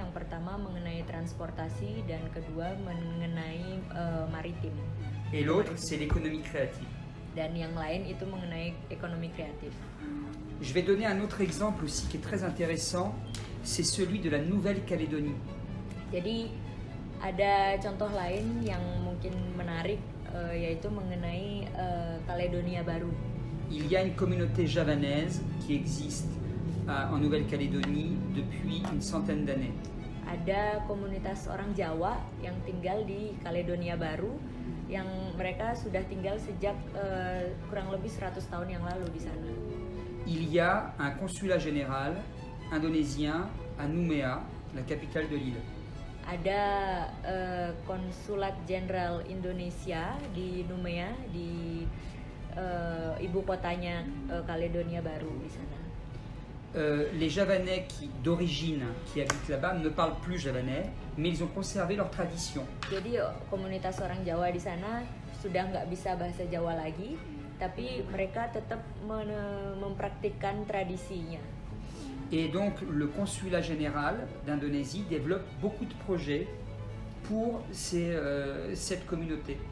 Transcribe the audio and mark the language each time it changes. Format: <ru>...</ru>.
<id>Yang pertama mengenai transportasi dan kedua mengenai maritim.</id> <fr>Et l'autre, c'est l'économie créative.</fr> <id>Dan yang lain itu mengenai ekonomi kreatif.</id> <fr>Je vais donner un autre exemple aussi qui est très intéressant, c'est celui de la Nouvelle-Calédonie.</fr> <id>Jadi ada contoh lain yang mungkin menarik, yaitu mengenai Kaledonia Baru.</id> <fr>Il y a une communauté javanaise qui existe en Nouvelle-Calédonie depuis une centaine d'années.</fr> <id>Ada komunitas orang Jawa yang tinggal di Kaledonia Baru, yang mereka sudah tinggal sejak kurang lebih 100 tahun yang lalu di sana.</id> <fr>Il y a un consulat général indonésien à Nouméa, la capitale de l'île.</fr> <id>Ada konsulat jenderal Indonesia di Nouméa, di ibu kotanya Kaledonia Baru di sana.</id> <fr>Les Javanais d'origine qui habitent là-bas ne parlent plus javanais, mais ils ont conservé leur tradition.</fr> <id>Jadi komunitas orang Jawa di sana sudah nggak bisa bahasa Jawa lagi, tapi mereka tetap mempraktikkan tradisinya.</id> <fr>Et donc le consulat général d'Indonésie développe beaucoup de projets pour cette communauté.</fr>